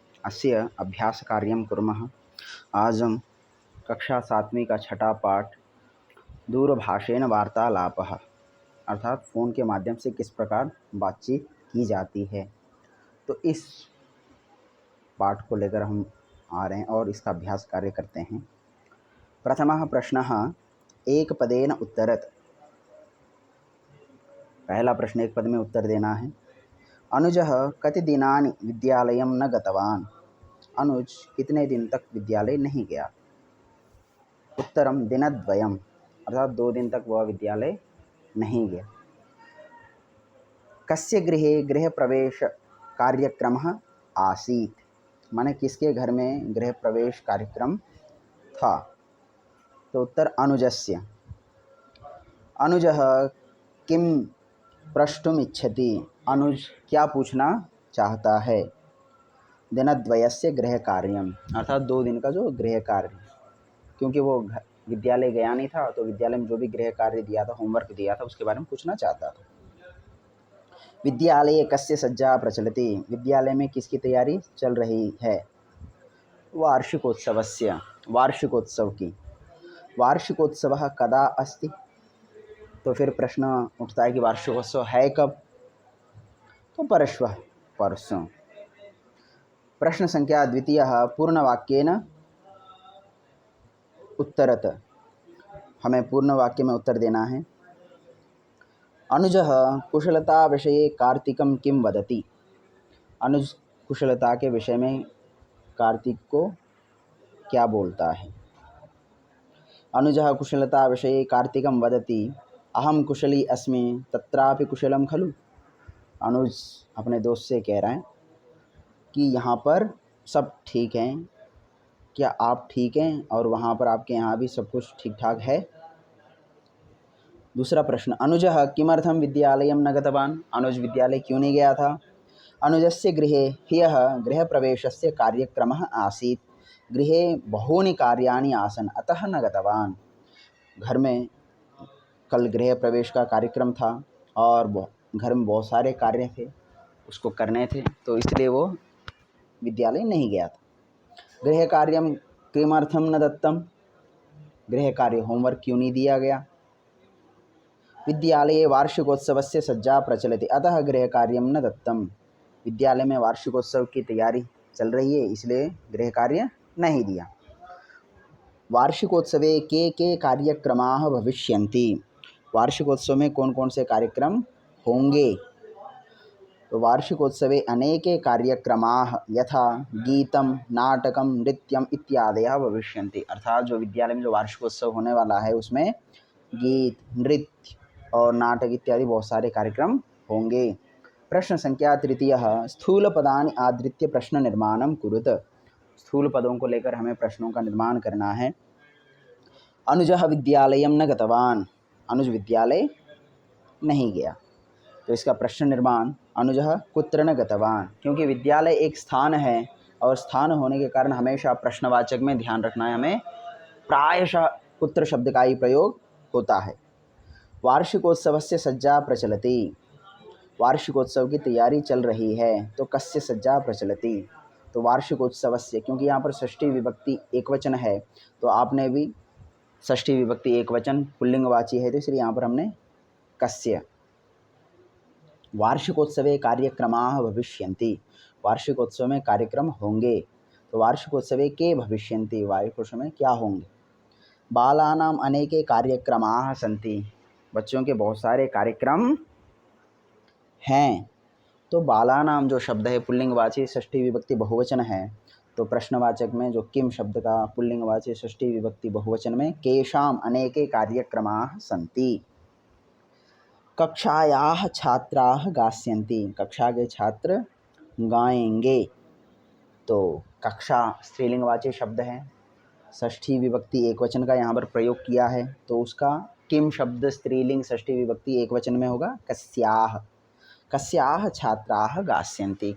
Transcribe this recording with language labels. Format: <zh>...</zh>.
<sa>अस्य अभ्यासकार्यं कुर्मः।</sa> <hi>आज हम कक्षा सातवीं का छठा पाठ दूरभाषेन वार्तालापः अर्थात फ़ोन के माध्यम से किस प्रकार बातचीत की जाती है, तो इस पाठ को लेकर हम आ रहे हैं और इसका अभ्यास कार्य करते हैं।</hi> <sa>प्रथमः प्रश्नः एकपदेन उत्तरत्।</sa> <hi>पहला प्रश्न एक पद में उत्तर देना है।</hi> <sa>अनुजः कति दिनानि विद्यालयं न गतवान्।</sa> <hi>अनुज कितने दिन तक विद्यालय नहीं गया।</hi> <sa>उत्तरम दिनद्वयम्</sa> <hi>अर्थात 2 दिन तक वह विद्यालय नहीं गया।</hi> <sa>कस्य गृहे गृह प्रवेश कार्यक्रमः आसीत्।</sa> <hi>माने किसके घर में गृह प्रवेश कार्यक्रम था, तो उत्तर अनुजस्य।</hi> <sa>अनुजः किं प्रष्टुम इच्छति।</sa> <hi>अनुज क्या पूछना चाहता है।</hi> <sa>दिनद्वयस्य गृह कार्यम</sa> <hi>अर्थात 2 दिन का जो गृह कार्य, क्योंकि वो विद्यालय गया नहीं था तो विद्यालय में जो भी गृह कार्य दिया था, होमवर्क दिया था, उसके बारे में पूछना चाहता था।</hi> <sa>विद्यालये कस्य सज्जा प्रचलति।</sa> <hi>विद्यालय में किसकी तैयारी चल रही है। वार्षिकोत्सवस्य वार्षिकोत्सव की।</hi> <sa>वार्षिकोत्सवः कदा अस्ति।</sa> <hi>तो फिर प्रश्न उठता है कि वार्षिकोत्सव है कब, तो परश्वः परसों।</hi> <sa>प्रश्न संख्या द्वितीयः पूर्णवाक्येन उत्तरत।</sa> <hi>हमें पूर्ण वाक्य में उत्तर देना है।</hi> <sa>अनुजः कुशलता विषये कार्तिकं किं वदति।</sa> <hi>अनुज कुशलता के विषय में कार्तिक को क्या बोलता है।</hi> <sa>अनुजः कुशलता विषये कार्तिकं वदति अहं कुशली अस्मि तत्रापि कुशलं खलु।</sa> <hi>अनुज अपने दोस्त से कह रहा है कि यहाँ पर सब ठीक हैं, क्या आप ठीक हैं, और वहाँ पर आपके यहाँ भी सब कुछ ठीक ठाक है। दूसरा प्रश्न</hi> <sa>अनुजः किमर्थं विद्यालयं न गतवान्।</sa> <hi>अनुज विद्यालय क्यों नहीं गया था।</hi> <sa>अनुजस्य गृहे ह्यः गृहप्रवेशस्य कार्यक्रमः आसीत्। गृहे बहूनि कार्याणि आसन् अतः न गतवान्।</sa> <hi>घर में कल गृह प्रवेश का कार्यक्रम था और घर में बहुत सारे कार्य थे, उसको करने थे, तो इसलिए वो विद्यालय नहीं गया था।</hi> <sa>गृह कार्यं किमर्थं न दत्तं।</sa> <hi>गृह कार्य होमवर्क क्यों नहीं दिया गया।</hi> <sa>विद्यालये वार्षिकोत्सवस्य सज्जा प्रचलति अतः गृह कार्यं न दत्तं।</sa> <hi>विद्यालय में वार्षिकोत्सव की तैयारी चल रही है, इसलिए गृह कार्य नहीं दिया।</hi> <sa>वार्षिकोत्सवे के कार्यक्रमाः भविष्यन्ति।</sa> <hi>वार्षिकोत्सव में कौन कौन से कार्यक्रम होंगे।</hi> <sa>तो वार्षिकोत्सवे अनेके कार्यक्रमाः यथा गीतं नाटकं नृत्यम् इत्यादयः भविष्यन्ति।</sa> <hi>अर्थात जो विद्यालय में जो वार्षिकोत्सव होने वाला है उसमें गीत, नृत्य और नाटक इत्यादि बहुत सारे कार्यक्रम होंगे।</hi> <sa>प्रश्न संख्या तृतीयः स्थूलपदानि आधृत्य प्रश्न निर्माणं कुरुत।</sa> <hi>स्थूल पदों को लेकर हमें प्रश्नों का निर्माण करना है।</hi> <sa>अनुजः विद्यालयं न गतवान्।</sa> <hi>अनुज विद्यालय नहीं गया, तो इसका प्रश्न निर्माण</hi> <sa>अनुजः कुत्र न गतवान्।</sa> <hi>क्योंकि विद्यालय एक स्थान है और स्थान होने के कारण हमेशा प्रश्नवाचक में ध्यान रखना है हमें, प्रायशः कुत्र शब्द का ही प्रयोग होता है।</hi> <sa>वार्षिकोत्सवस्य सज्जा प्रचलति।</sa> <hi>वार्षिकोत्सव की तैयारी चल रही है, तो</hi> <sa>कस्य सज्जा प्रचलति।</sa> <hi>तो वार्षिकोत्सवस्य, क्योंकि यहाँ पर षष्ठी विभक्ति एकवचन है, तो आपने भी षष्ठी विभक्ति एकवचन पुल्लिंगवाची है, तो इसलिए यहाँ पर हमने कस्य।</hi> <sa>वार्षिकोत्सवे कार्यक्रमाः भविष्यन्ति।</sa> <hi>वार्षिकोत्सव में कार्यक्रम होंगे, तो</hi> <sa>वार्षिकोत्सवे के भविष्यन्ति।</sa> <hi>वार्षिकोत्सव में क्या होंगे।</hi> <sa>बालानाम् अनेके कार्यक्रमाः सन्ति।</sa> <hi>बच्चों के बहुत सारे कार्यक्रम हैं। तो बालानाम जो शब्द है पुल्लिंगवाची षष्ठी विभक्ति बहुवचन है, तो प्रश्नवाचक में जो किम शब्द का पुल्लिंगवाची षष्ठी विभक्ति बहुवचन में</hi> <sa>केषाम अनेके कार्यक्रमाः सन्ति। कक्षायाः छात्राः गास्यन्ति।</sa> <hi>कक्षा के छात्र गाएंगे। तो कक्षा स्त्रीलिंगवाची शब्द है, षष्ठी विभक्ति एकवचन का यहाँ पर प्रयोग किया है, तो उसका किम शब्द स्त्रीलिंग षष्ठी विभक्ति एकवचन में होगा कस्याः।</hi> <sa>कस्याः छात्राः गास्यन्ति।</sa>